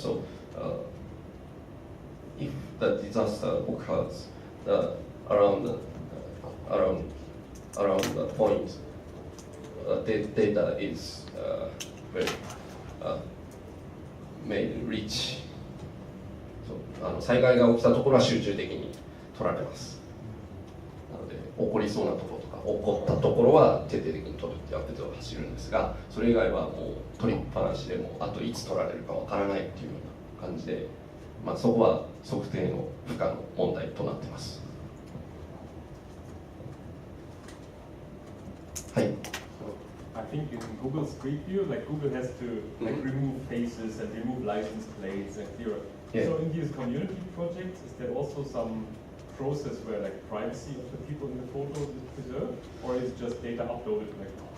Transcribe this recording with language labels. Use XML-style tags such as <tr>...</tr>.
<en>So, if the disaster occurs, around the point, the data is very made rich.</en> <ja>災害が起きたところは集中的に取られます。なので起こりそうなところとか起こったところは徹底的に取るってアップデートが走るんですが、それ以外はもう取りっぱなしでもあといつ取られるかわからないっていうような感じで、そこは測定の不可の問題となっています。はい。</ja> <en>I think in Google Street View, like Google has to like remove faces and remove license plates and clear. Yeah. So in these community projects, is there also some process where like privacy of the people in the photo is preserved, or is just data uploaded like?</en>